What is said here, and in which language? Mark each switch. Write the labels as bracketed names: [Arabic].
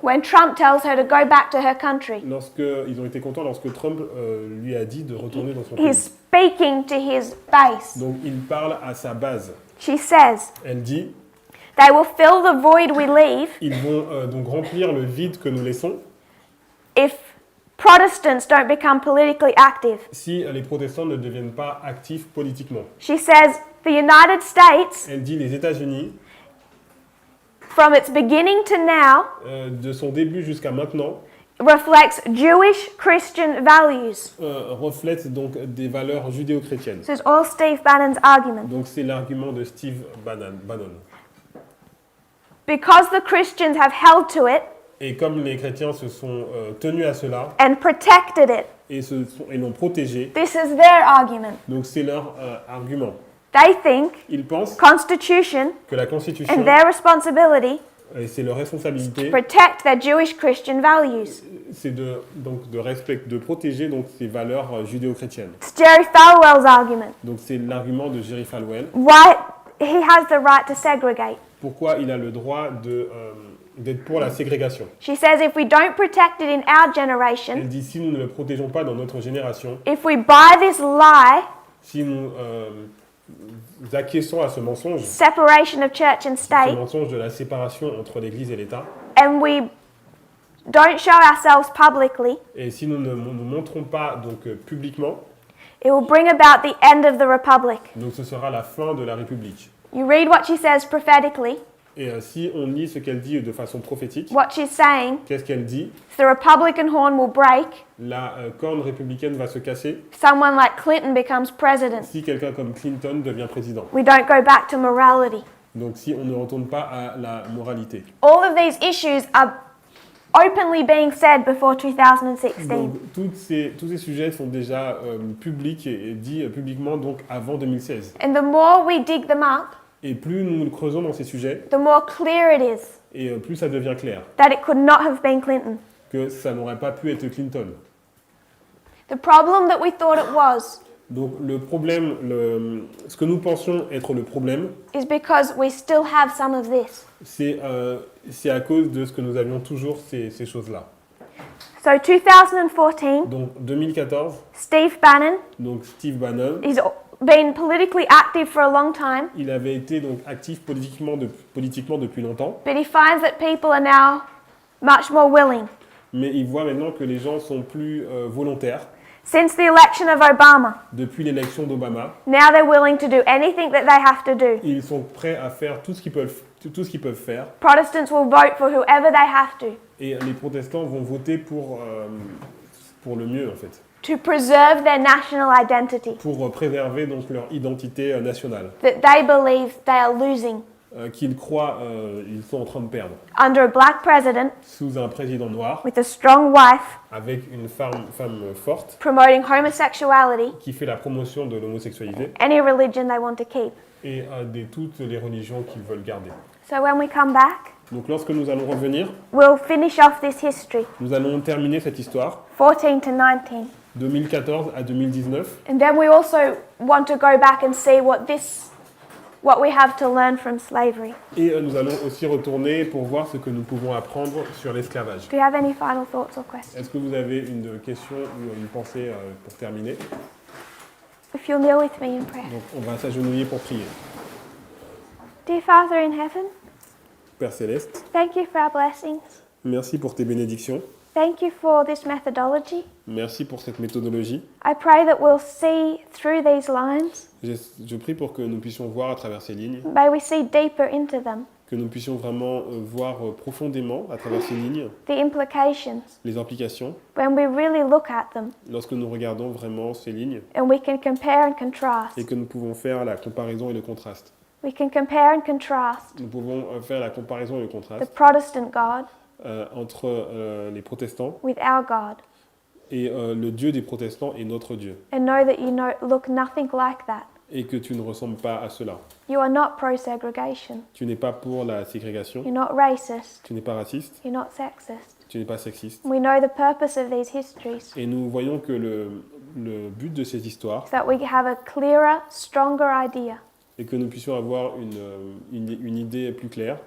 [English] when Trump tells her to go back to her country. [French] ils ont été contents lorsque Trump lui a dit de retourner dans son [English] He's [French] pays. [English] speaking to his base. [French] Donc il parle à sa base. [English] She says, [French] Elle dit, [English] they will fill the void we leave [French] ils vont donc remplir le vide que nous laissons [English] if Protestants don't become politically active. [French] si les protestants ne deviennent pas actifs politiquement. [English] She says, the United States, [French] Elle dit les États-Unis, [English] from its beginning to now, [French] de son début jusqu'à maintenant, [English] reflects Jewish Christian values. [French] reflètent donc des valeurs judéo-chrétiennes. [English] This is all Steve Bannon's argument. [French] Donc c'est l'argument de Steve Bannon. [English] Because the Christians have held to it [French] Et comme les chrétiens se sont tenus à cela [English] and protected it, [French] et l'ont protégé, [English] this is their argument. [French] donc c'est leur argument. [English] They think [French] Ils pensent [English] Constitution [French] que la Constitution, [English] and their responsibility [French] et c'est leur responsabilité, [English] protect their Jewish Christian values. [French] c'est de protéger donc ces valeurs judéo-chrétiennes. [English] It's Jerry Falwell's argument. [French] Donc c'est l'argument de Jerry Falwell. [English] Why he has the right to segregate. [French] Pourquoi il a le droit d'être pour la ségrégation. [English] She says if we don't protect it in our generation, [French] Elle dit si nous ne le protégeons pas dans notre génération, [English] if we buy this lie, [French] si nous acquiesçons à ce mensonge, [English] separation of church and [French] ce [English] state, [French] mensonge de la séparation entre l'Église et l'État, [English] and we don't show ourselves publicly, [French] et si nous ne nous montrons pas donc publiquement, [English] it will bring about the end of the republic. [French] donc ce sera la fin de la République. [English] You read what she says prophetically, [French] Et si on lit ce qu'elle dit de façon prophétique, [English] what she's saying, [French] qu'est-ce qu'elle dit? [English] the Republican horn will break, [French] La corne républicaine va se casser [English] someone like Clinton becomes president. [French] si quelqu'un comme Clinton devient président. [English] We don't go back to morality. [French] Donc si on ne retourne pas à la moralité. [English] All of these issues are openly being said before 2016. [French] Donc tous ces sujets sont déjà publics et dits publiquement donc avant 2016. [English] And the more we dig them up, [French] Et plus nous creusons dans ces sujets, [English] the more clear it is [French] et plus ça devient clair [English] that it could not have been Clinton. [French] que ça n'aurait pas pu être Clinton. [English] The problem that we thought it was [French] Donc le problème, ce que nous pensions être le problème, [English] is because we still have some of this. [French] c'est à cause de ce que nous avions toujours ces choses-là. [English] So 2014, [French] Donc 2014, [English] Steve Bannon, [French] donc Steve Bannon, [English] he's been politically active for a long time, [French] il avait été donc actif politiquement depuis longtemps, [English] but he finds that people are now much more willing. [French] mais il voit maintenant que les gens sont plus volontaires. [English] Since the election of Obama, [French] Depuis l'élection d'Obama, [English] now they're willing to do anything that they have to do. [French] ils sont prêts à faire tout ce qu'ils peuvent faire, [English] Protestants will vote for whoever they have to [French] et les protestants vont voter pour le mieux en fait, [English] preserve their national identity [French] pour préserver donc leur identité nationale, [English] that they believe they are losing [French] qu'ils croient ils sont en train de perdre. [English] under a black president [French] Sous un président noir, [English] with a strong wife [French] avec une femme forte, [English] promoting homosexuality, [French] qui fait la promotion de l'homosexualité, [English] any religion they want to keep. [French] et de toutes les religions qu'ils veulent garder. [English] So when we come back, [French] Donc lorsque nous allons revenir, [English] we'll finish off this history, [French] nous allons terminer cette histoire, [English] 14 to 19. [French] 2014 à 2019, [English] And then we also want to go back and see what what we have to learn from slavery. [French] Et nous allons aussi retourner pour voir ce que nous pouvons apprendre sur l'esclavage. [English] Do you have any final thoughts or questions? [French] Est-ce que vous avez une question ou une pensée pour terminer? [English] If you'll kneel with me in prayer. [French] Donc on va s'agenouiller pour prier. [English] Dear Father in heaven, [French] Père Céleste, [English] thank you for our blessings. [French] merci pour tes bénédictions. [English] Thank you for this methodology. [French] Merci pour cette méthodologie. [English] I pray that we'll see through these lines. [French] Je prie pour que nous puissions voir à travers ces lignes, [English] May we see deeper into them, [French] que nous puissions vraiment voir profondément à travers ces lignes [English] the implications, [French] les implications [English] when we really look at them [French] lorsque nous regardons vraiment ces lignes [English] and we can compare and contrast. [French] et que nous pouvons faire la comparaison et le contraste. [English] We can compare and contrast [French] Nous pouvons faire la comparaison et le [English] the [French] contraste [English] Protestant God [French] entre les protestants [English] with our God [French] et le Dieu des protestants est notre Dieu. [English] and know that you look nothing like that. [French] Et que tu ne ressembles pas à cela. [English] You are not pro-segregation. [French] Tu n'es pas pour la ségrégation, [English] You're not racist. [French] tu n'es pas raciste, [English] You're not sexist. [French] tu n'es pas sexiste. [English] We know the purpose of these histories [French] Et nous voyons que le but de ces histoires [English] is that we have a clearer, stronger idea [French] est que nous puissions avoir une idée plus claire